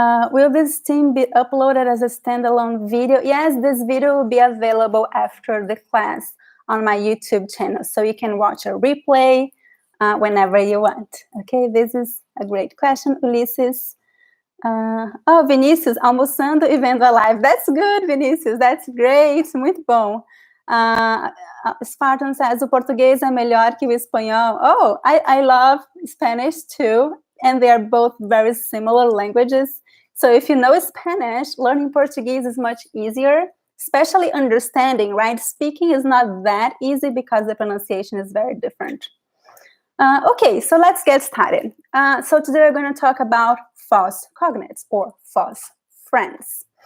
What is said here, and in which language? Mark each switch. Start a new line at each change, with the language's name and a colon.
English: Will this stream be uploaded as a standalone video? Yes, this video will be available after the class on my YouTube channel, so you can watch a replay whenever you want. Okay, this is a great question, Ulisses. Oh, Vinícius,
Portuguese: almoçando e vendo a live.
English: That's good, Vinícius. That's great.
Portuguese: Muito bom. Spartan says, o português é melhor que o espanhol.
English: Oh, I love Spanish too. And they are both very similar languages. So if you know Spanish, learning Portuguese is much easier, especially understanding, right? Speaking is not that easy because the pronunciation is very different. Okay, so let's get started. So today we're going to talk about false cognates or false friends.